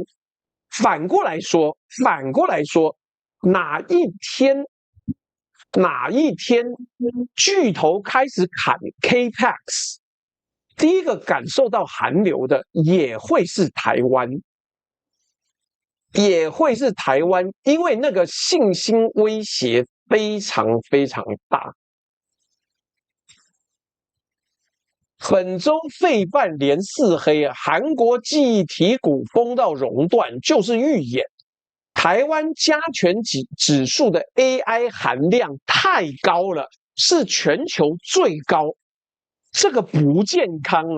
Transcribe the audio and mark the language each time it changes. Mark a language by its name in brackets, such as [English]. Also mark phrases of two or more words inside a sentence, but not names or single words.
[Chinese] 反過來說，哪一天巨頭開始砍 CAPEX， 第一個感受到寒流的也會是台灣，因為那個信心威脅非常非常大。本周費半連四黑啊，韓國記憶體股崩到熔斷，就是預演台灣加權指數的 AI 含量太高了，是全球最高，這個不健康啊！